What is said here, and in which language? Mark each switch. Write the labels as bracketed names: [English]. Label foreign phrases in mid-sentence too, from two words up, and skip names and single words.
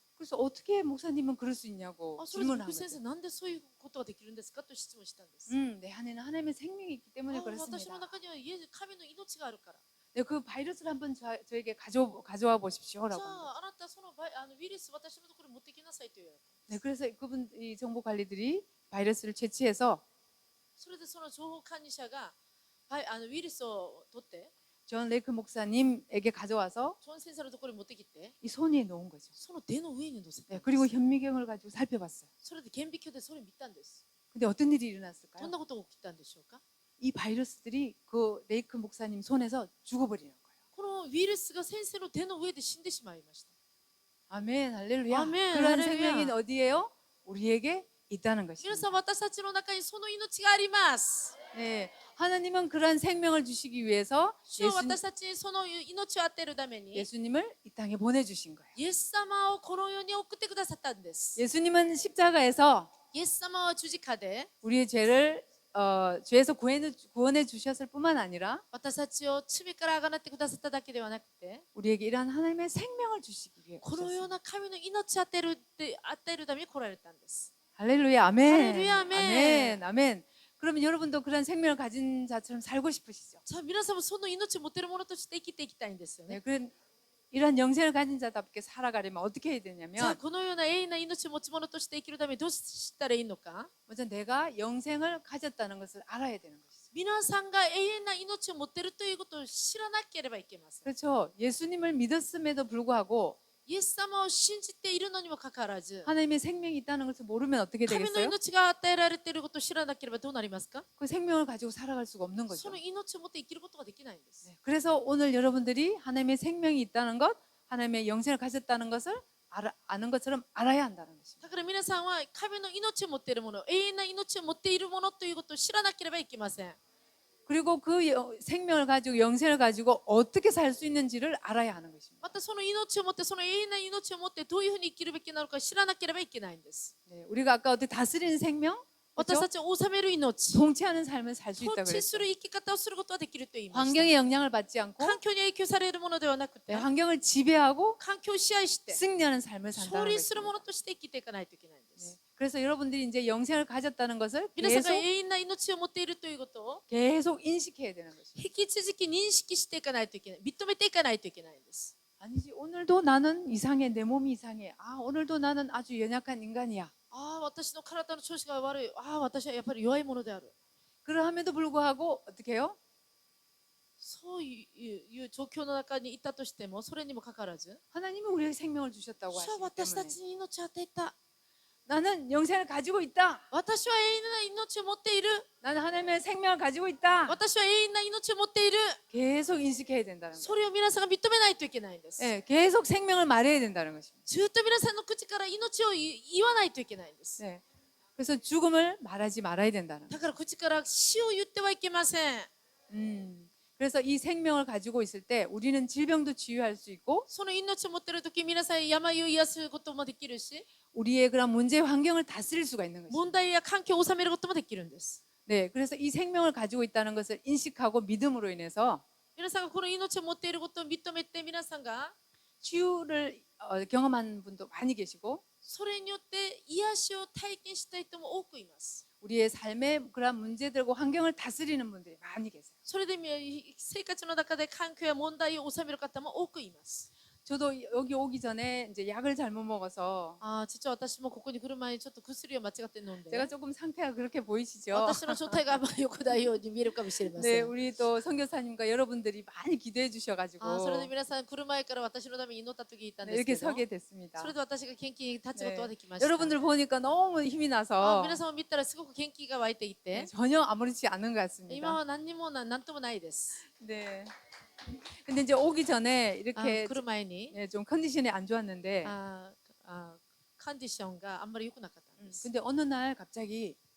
[Korean] 그래서 어떻게 목사님은 그럴 수 있냐고 [Japanese] それで [Korean] 질문한 [Japanese] 福先生 [Korean] 거죠. [Japanese] なんでそういうことができるんですかと質問したんです。 [Korean] 내 안에는 하나님의 생명이 있기 때문에 [Japanese] 私の [Korean] 그렇습니다. [Japanese] 中には神の命があるから。 [Korean] 네, 그 바이러스를 한번 저에게 가져와 보십시오라고. [Japanese] じゃ [Korean] 합니다. [Japanese] ああなたそのウイルス私のところに持ってきなさいと言われた。 [Korean] 네, 그래서 그분 이 정보 관리들이 바이러스를 채취해서 [Japanese] それでその情報管理者がウイルスを取って [Korean] 존 레이크 목사님에게 가져와서 [Japanese] ジョン先生のところに持ってきて [Korean] 이 손에 놓은 거죠. [Japanese] その手の上に乗せたん [Korean] 네, [Japanese] です。 [Korean] 그리고 현미경을 가지고 살펴봤어요. [Japanese] それで顕微鏡でそれ見たんです。 [Korean] 근데 어떤 일이 [Japanese] ど [Korean] 일어났을까요? [Japanese] んなことが起きたんでしょうか。 [Korean] 이 바이러스들이 그 레이크 목사님 손에서 죽어버리는 거예요. [Japanese] このウイルスが先生の手の上で死んでしまいました。 [Korean] 아멘, 할렐루야. 아멘, 그런 할렐루야. 생명이 어디에요? 우리에게 있다는 [Japanese] 皆 [Korean] 것입니다. [Japanese] さん私たちの中にその命があります。 [Korean] 네, 하나님은 그런 생명을 주시기 위해서 [Japanese] 主は私たちにその命を与えるために [Korean] 예수님을 이 땅에 보내주신 거예요. [Japanese] イエス様をこの世に送ってくださったんです。 [Korean] 예수님은 십자가에서 [Japanese] イエス様は十字架で [Korean] 우리의 죄를 죄에서 구원해 주셨을 뿐만 아니라 [Japanese] 私たちを罪からあがなってくださっただけではなくて [Korean] 우리에게 이러한 하나님의 생명을 주시기 위해 [Japanese] このよう [Korean] 오셨습니다. [Japanese] な神の命を与えるために来られたんです。 [Korean] 할렐루야, 아멘. 할렐루야, 아멘. 아멘, 아멘. 그러면 여러분도 그런 생명을 가진 자처럼 살고 싶으시죠? [Japanese] じゃあ皆さんもその命を持てるものとして生きていきたいんですよね。 [Korean] 네, 그런 이런 영생을 가진 자답게 살아가려면 어떻게 해야 [Japanese] じゃあ [Korean] 되냐면 [Japanese] このような永遠な命を持ち物として生きるためにどうしたらいいのか。 [Korean] 먼저 내가 영생을 가졌다는 것을 알아야 되는 것이죠. [Japanese] 皆さんが永遠な命を持っているということを知らなければいけません。 [Korean] 그렇죠. 예수님을 믿었음에도 불구하고 [Japanese] イエス様を信じているのにもかかわらず [Korean] 하나님의 생명이 있다는 것을 모르면 어떻게 [Japanese] 神の [Korean] 되겠어요? [Japanese] 命が与えられていることを知らなければどうなりますか。 [Korean] 그 생명을 가지고 살아갈 수가 없는 [Japanese] そ [Korean] 거죠. [Japanese] の命を持って生きることができないんです。 [Korean] 네, 그래서 오늘 여러분들이 하나님의 생명이 있다는 것, 하나님의 영생을 가졌다는 것을 아는 것처럼 알아야 한다는 것입니다. [Japanese] だから皆さんは神の命を持っているもの、永遠な命を持っているものということを知らなければいけません。 [Korean] 그리고 그 생명을 가지고 영생을 가지고 어떻게 살 수 있는지를 알아야 하는 것입니다. [Japanese] またその命を持って、その永遠な命を持ってどういうふうに生きるべきなのか知らなければいけないんです。 [Korean] 네, 우리가 아까 어떻게 다스리는 생명, [Japanese] 私 [Korean] 그렇죠? [Japanese] たちを治める命、 [Korean] 통치하는 삶을 살 수 [Japanese] 統 [Korean] 있다고 [Japanese] 治す [Korean] 그랬죠. [Japanese] る生き方をすることができると言いました。 [Korean] 환경의 영향을 받지 않고 [Japanese] 環境に影響されるものではなくて、 [Korean] 환경을 지배하고 [Japanese] 環境を支配して [Korean] 승리하는 삶을 [Japanese] 勝 [Korean] 산다는 [Japanese] 利するも [Korean] 것입니다. [Japanese] のとして生きていかないといけないんで [Korean] 네, [Japanese] す。 [Korean] 그래서 여러분들이 이제 영생을 가졌다는 것을 [Japanese] 皆さんが [Korean] 계속 [Japanese] 永遠な命を持っているということを [Korean] 계속 인식해야 되는 것입니다. [Japanese] 引き続き認識していかないといけない、認めていかないといけないんです。 [Korean] 아니지, 오늘도 나는 이상해, 내 몸이 이상해. 아, 오늘도 나는 아주 연약한 인간이야. [Japanese] ああ、私の体の調子が悪い。ああ、私はやっぱり弱いものである。 [Korean] 그러함에도 불구하고 어떻게 해요? [Japanese] そういう状況の中にいたとしても、それにもかかわらず、 [Korean] 하나님이 우리에게 생명을 주셨다고 [Japanese] 主は [Korean] 하시기 [Japanese] 私た [Korean] 때문에 [Japanese] ちに命を与えた。 [Korean] 나는 영생을 가지고 있다. [Japanese] 私は永遠な命を持っている。 [Korean] 나는 하나님의 생명을 가지고 있다. [Japanese] 私は永遠な命を持っている。 [Korean] 계속 인식해야 된다는 거예요. [Japanese] それを皆さんが認めないといけないんです。 [Korean] 네, 계속 생명을 말해야 된다는 것입니다. [Japanese] ずっと皆さんの口から命を言わないといけないんです。 [Korean] 네. 그래서 죽음을 말하지 말아야 된다는 거예요. [Japanese] だから口から死を言ってはいけません。 [Korean] 그래서 이 생명을 가지고 있을 때 우리는 질병도 치유할 수 있고 [Japanese] その命を持っているとき、皆さん病を癒すこともできるし、 [Korean] 우리의 그런 문제 환경을 다스릴 수가 있는 것입니다. [Japanese] 問題や環境を収めることもできるんです。 [Korean] 네, 그래서 이 생명을 가지고 있다는 것을 인식하고 믿음으로 인해서 [Japanese] 皆さんがこの命を持っていることを認めて、皆さんが [Korean] 치유를 경험한 분도 많이 계시고 [Japanese] それによって癒しを体験したい人も多くいます。 [Korean] 우리의 삶의 그런 문제들과 환경을 다스리는 분들이 많이 계세요. [Japanese] それで生活の中で環境や問題を収める方も多くいます。 [Korean] 저도 여기 오기 전에 이제 약을 잘못 먹어서 [Japanese] ああ、実は私もここに来る前にちょっと薬を間違って飲んで、 [Korean] 제가 조금 상태가 그렇게 보이시죠? [Japanese] 私の状態があまり良くないように見えるかもしれませ [Korean] 네, [Japanese] ん。 [Korean] 우리 또 선교사님과 여러분들이 많이 기도해 주셔가지고 [Japanese] ああ、それで皆さん来る前から私のために祈った時にいたん [Korean] 네, [Japanese] ですけ [Korean] 이렇게 [Japanese] ど、 [Korean] 서게 됐습니다. [Japanese] それで私が元気に立つことができました。 [Korean] 여러분들 보니까 너무 힘이 [Japanese] あ [Korean] 나서 [Japanese] 皆さんを見たらすごく元気が湧いていて、 [Korean] 전혀 아무렇지 않은 것 [Japanese] 今 [Korean] 같습니다. [Japanese] は何にも何ともないです。 [Korean] 네. 근데 이제 오기 전에 [Japanese] あ [Korean] 이렇게 [Japanese] 来る前に [Korean] 네, 좀 컨디션이 안 좋았는데 [Japanese] コンディションがあんまり良くなかったんです。 [Korean] 근데 어느 날 갑자기